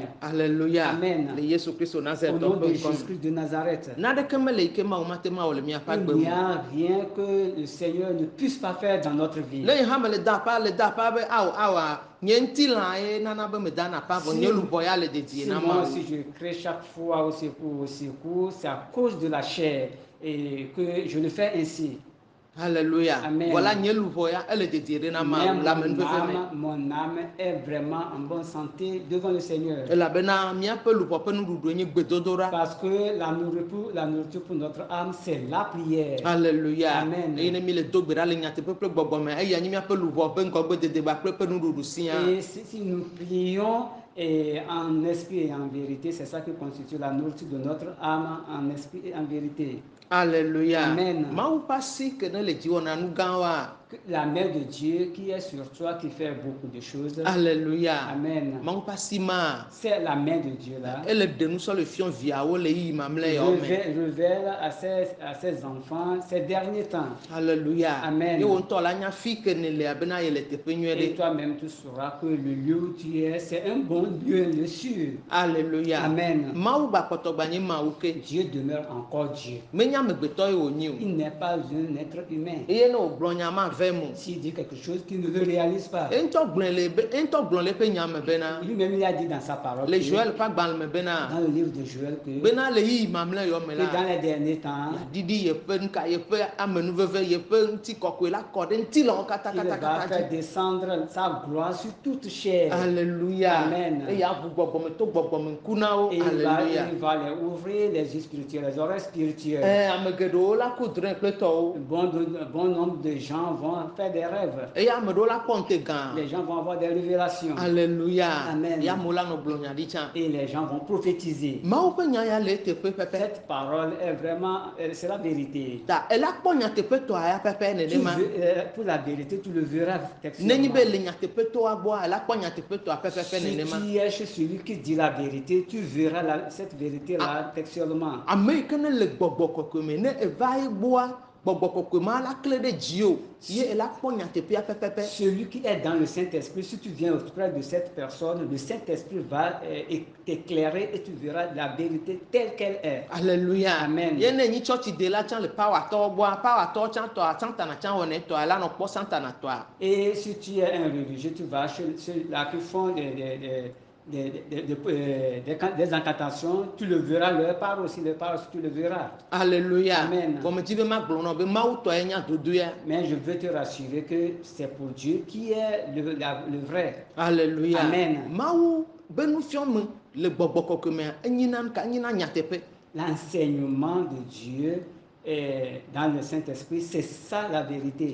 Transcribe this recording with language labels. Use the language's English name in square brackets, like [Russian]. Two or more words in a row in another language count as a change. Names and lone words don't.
[French] Alléluia. Amen. [Ewe] Le Yesu Kristo [French] Au [Ewe] Nazaretɔ [French] nom de [Ewe] ƒe ŋkɔ me. [French] Jésus-Christ de Nazareth. [Ewe] Naneke mele yi ke Mawu mate ma wɔ le miaƒe agbe [French] Il n'y [Ewe] me. [French] a rien que le Seigneur ne puisse pas faire dans notre vie. [Ewe] Ne yi hã mele da aƒa be awa nye ŋutilã ye nana be medana aƒa vɔ nye luʋɔ ya le dedie na [French] Moi, [Ewe] Mawu. [French] si je crie chaque fois au secours, c'est à cause de la chair et que je le fais ainsi. Alléluia. Amen. [Ewe] Voilà nye luʋɔ ya ele dedie ɖe na [French] Mais [Ewe] Mawu le amenuveve me. [French] mon âme est vraiment en bonne santé devant le Seigneur. [Ewe] Elabena míaƒe luʋɔ ƒe nuɖuɖu nye gbedodoɖa. [French] Parce que la nourriture pour notre âme, c'est la prière. Alléluia. Amen. [Ewe] Eye ne mi le do gbe ɖa le nyateƒe kple gbɔgbɔ me eya nye míaƒe luʋɔ ƒe ŋgɔgbedede kple ƒe nuɖuɖu sia. [French] Et si nous prions en esprit et en vérité, c'est ça qui constitue la nourriture de notre âme en esprit et en vérité. Alléluia. Amen. [Ewe] Mawu ƒe asi ke ne le dzi wɔna nu gãwoa [French] la main de Dieu qui est sur toi, qui fait beaucoup de choses. Alléluia. Amen. [Ewe] Mawu ƒe asi ma. [French] C'est la main de Dieu là. [Ewe] Ele ɖe nusɔ le fiɔ viawo le yi mamlɛ [French] Il [Ewe] yawo me. [French] révèle à ses enfants ces derniers temps. Alléluia. Amen. [Ewe] Ye wo ŋutɔ la nya fi ke ne le bena ye le teƒe nyuie [French] Et [Ewe] ɖe. [French] toi-même, tu sauras que le lieu où tu es, c'est un bon lieu, le sûr. Alléluia. Amen. [Ewe] Mawu gba kpɔtɔ gba nye mawu ke. [French] Dieu demeure encore Dieu. [Ewe] Menye amegbetɔ ye wonyi o. [French] Il n'est pas un être humain. [Ewe] Eye ne wògblɔ nya ma vɛ mo. [French] S'il dit quelque chose qu'il ne le réalise pas. [Ewe] Eŋutɔ gblɔ le eƒe nya me bena. [French] Lui-même, il a dit dans sa parole. [Ewe] Le Joël ƒe agbalẽ me bena. [French] Dans le livre de Joël que [Ewe] Bena le yi mamlɛ yawo me [French] dans la. les derniers temps, [Ewe] Didi yeƒe nuka yeƒe amenuveve yeƒe ŋutikɔkɔe la kɔ ɖe ŋutilãwo katã [French] il [Ewe] katã [French] va [Ewe] katã [French] faire [Ewe] dzi. [French] descendre sa gloire sur toute chair. Alléluia. Amen. [Ewe] Eye aʋu gbɔgbɔme to gbɔgbɔme ŋku na wo. [French] Et il Alléluia. va les ouvrir les yeux spirituels, les oreilles spirituelles. [Ewe] Ame geɖewo la ku drɔ̃e kple tɔwo. [French] Bon nombre de gens vont faire des rêves. [Ewe] Eye ame ɖewo la kpɔ ŋute gã. [French] Les gens vont avoir des révélations. Alléluia. Amen. [Ewe] Ya amewo la nɔ gblɔ nya ɖi tsã. [French] Et les gens vont prophétiser. [Ewe] Mawu ƒe nya ya le eteƒe pɛpɛ. [French] Cette parole est vraiment, c'est la vérité. [Ewe] Ta ela kpɔ nyateƒetɔa ya pɛpɛ nenema. [French] Pour la vérité, tu le verras [Ewe] Nenyi [French] textuellement. [Ewe] be le nyateƒetɔa gbɔa ela kpɔ nyateƒetɔa pɛpɛpɛ [French] Si [Ewe] nenema. [French] tu es chez celui qui dit la vérité, tu verras cette vérité-là textuellement. [Ewe] Ame yi ke ne le gbɔgbɔ kɔkɔe me ne eva ye gbɔa gbɔgbɔ kɔkɔe ma la kle ɖe dzio ye ela kpɔ nyateƒea pɛpɛpɛ. [French] Celui qui est dans le Saint-Esprit, si tu viens auprès de cette personne, le Saint-Esprit va t'éclairer et tu verras la vérité telle qu'elle est. Alléluia. Amen. [Ewe] Ye ne nyi tsɔtsi de la tsã le pawatɔwo gbɔa pawatɔwo tsã tɔa santana tsã wɔnɛ tɔa la nɔ kpɔ santana tɔa. [French] Et si tu es un religieux, tu vas chez ceux-là qui font des incantations, tu le verras, leur part aussi, tu le verras. Alléluia. Amen. [Ewe] Gɔmedzi be ma gblɔ nɔ be mawu tɔ ye nya dodo ya. [French] Mais je veux te rassurer que c'est pour Dieu qui est le vrai. Alléluia. Amen. [Ewe] Mawu be nufiɔme le gbɔgbɔ kɔkɔe mea enyina nyateƒe. [French] L'enseignement de Dieu dans le Saint-Esprit, c'est ça la vérité.